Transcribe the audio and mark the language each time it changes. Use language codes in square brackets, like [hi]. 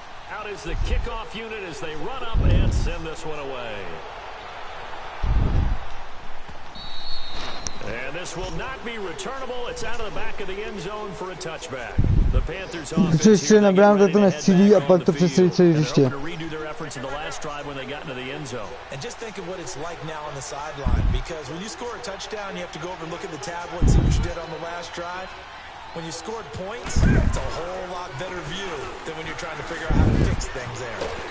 [en] Out is the kickoff unit as they run up and send this one away. And this will not be returnable. It's out of the back of the end zone for a touchback. The Panthers offense here, [cs] na bránu to nestřílí a pak to přestřelí celý hřiště. [en] Redo their efforts in the last drive when they got into the end zone. And just think of what it's like now on the sideline, because when you score a touchdown, you have to go over and look at the tablet and see what you did on the last drive. When you scored points, it's a whole lot better view than when you're trying to figure out how to fix things there.